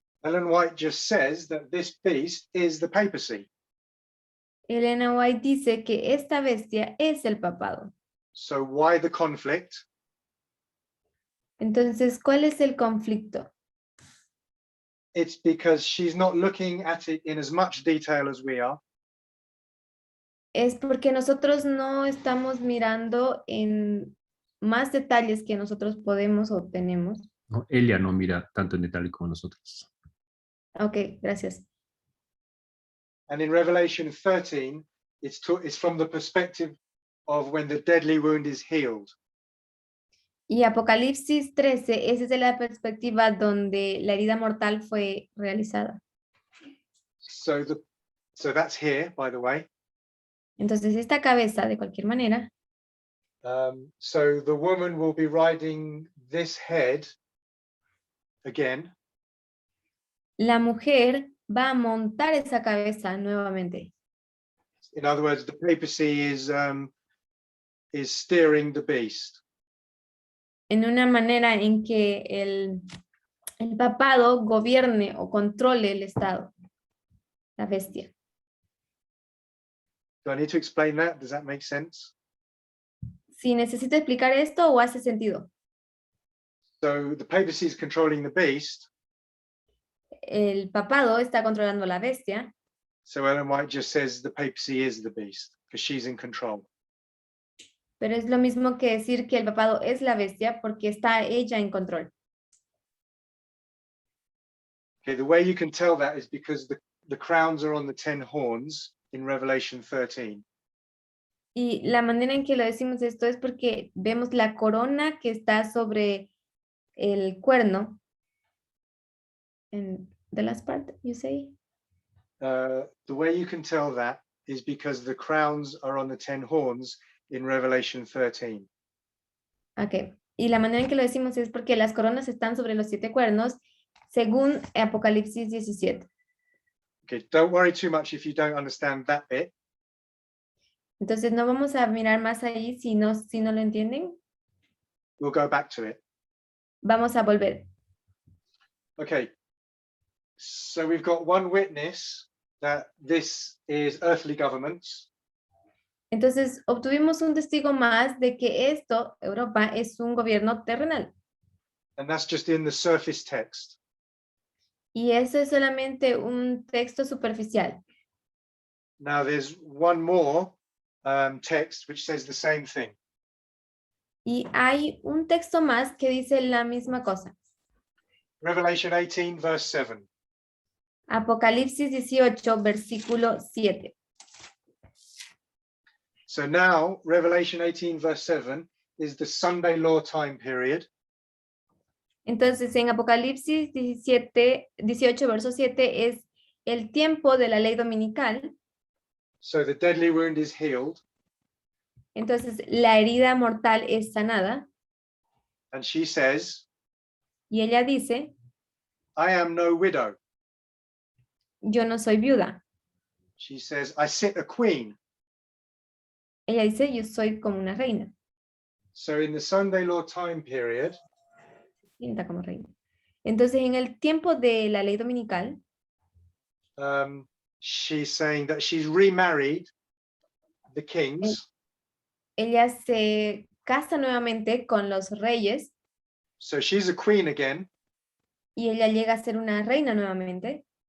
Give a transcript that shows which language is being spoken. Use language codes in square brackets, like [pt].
[en] Ellen White just says that this beast is the papacy. [es] Elena White dice que esta bestia es el papado. [en] So why the conflict? [es] Entonces, ¿cuál es el conflicto? [en] It's because she's not looking at it in as much detail as we are. [es] Es porque nosotros no estamos mirando en más detalles que nosotros podemos o tenemos. No, ella no mira tanto en detalle como nosotros. Ok, gracias. [en] And in Revelation 13, it's from the perspective of when the deadly wound is healed. [es] Y Apocalipsis 13 es desde la perspectiva donde la herida mortal fue realizada. [en] So that's here, by the way. [es] Entonces, esta cabeza, de cualquier manera, [en] So the woman will be riding this head again. [es] la mujer va a montar esa cabeza nuevamente. [en] In other words, the papacy is steering the beast. [es] En una manera en que el papado gobierne o controle el Estado, la bestia. [en] Do I need to explain that? Does that make sense? [es] Si necesito explicar esto o hace sentido. [en] So the papacy is controlling the beast. [es] El papado está controlando la bestia. [en] So Ellen White just says the papacy is the beast because she's in control. [es] Pero es lo mismo que decir que el papado es la bestia porque está ella en control. [en] Okay, the way you can tell that is because the crowns are on the 10 horns in Revelation 13. [es] Y la manera en que lo decimos esto es porque vemos la corona que está sobre el cuerno. [en] En the last part, you say? The way you can tell that is because the crowns are on the 10 horns in Revelation 13. Okay. [es] Y la manera en que lo decimos es porque las coronas están sobre los 7 cuernos, según Apocalipsis 17. [en] Okay, don't worry too much if you don't understand that bit. [es] Entonces no vamos a mirar más ahí si no lo entienden. [en] We'll go back to it. [es] Vamos a volver. [en] Okay, so we've got one witness that this is earthly governments. [es] Entonces obtuvimos un testigo más de que esto, Europa, es un gobierno terrenal. [en] And that's just in the surface text. [es] Y eso es solamente un texto superficial. [en] Now there's one more text which says the same thing. [es] Y hay un texto más que dice la misma cosa. [en] Revelation 18 verse 7. [es] Apocalipsis 18, versículo 7. [en] So now Revelation 18 verse 7 is the Sunday law time period. [es] Entonces en Apocalipsis 18, verso 7 es el tiempo de la ley dominical. [en] So the deadly wound is healed. [es] Entonces la herida mortal es sanada. [en] And she says, [es] Y ella dice, [en] I am no widow. [es] yo no soy viuda. [en] She says, I sit a queen. [es] Ella dice, yo soy como una reina. [en] So in the Sunday law time period, [es] sienta como reina. Entonces, en el tiempo de la ley dominical, [en] she's saying that she's remarried the kings. [es] ella se casa nuevamente con los reyes [en] So she's a queen again, [es] y ella llega a ser una reina nuevamente.